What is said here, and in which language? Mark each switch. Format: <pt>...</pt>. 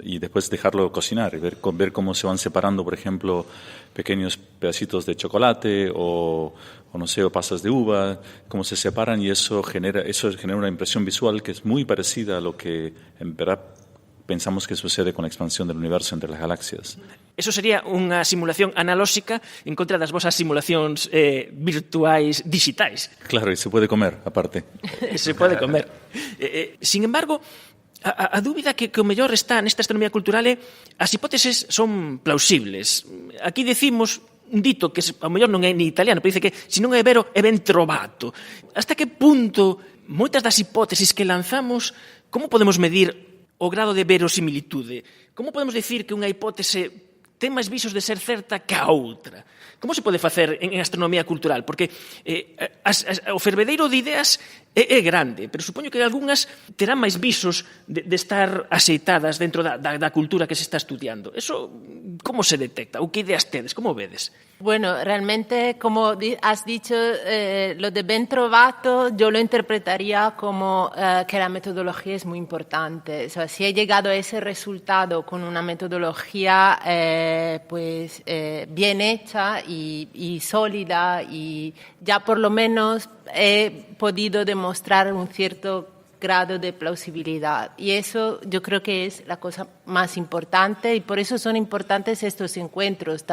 <es>Y después dejarlo cocinar y ver cómo se van separando, por ejemplo, pequeños pedacitos de chocolate o no sé, o pasas de uva, cómo se separan, y eso genera una impresión visual que es muy parecida a lo que en verdad pensamos que sucede con la expansión del universo entre las galaxias.</es> <gl>Eso sería unha simulación analóxica en contra das vosas simulacións virtuais digitais.</gl> <es>Claro, y se puede comer, aparte. Se puede comer.</es> <gl>Sin embargo, a dúbida que o mellor está nesta astronomía cultural é as hipóteses son plausibles. Aquí decimos un dito que ao mellor non é ni italiano, pero dice que</gl> <it>se non é vero, é ben trovato.</it> <gl>Hasta que punto moitas das hipótesis que lanzamos, como podemos medir o grado de verosimilitude? Como podemos dicir que unha hipótese ten máis visos de ser certa que a outra? Como se pode facer en astronomía cultural? Porque o fervedeiro de ideas é grande, pero supoño que algunhas terán máis visos de estar aceitadas dentro da cultura que se está estudiando. Eso, como se detecta? Ou que ideas tedes? Como vedes?</gl> <es>Bueno, realmente, como has dicho, lo de Ben Trovato yo lo interpretaría como que la metodología es muy importante. O sea, si he llegado a ese resultado con una metodología bien hecha y sólida, y ya por lo menos he podido demostrar un cierto grado de plausibilidad, y eso yo creo que es la cosa más importante, y por eso son importantes estos encuentros.</es>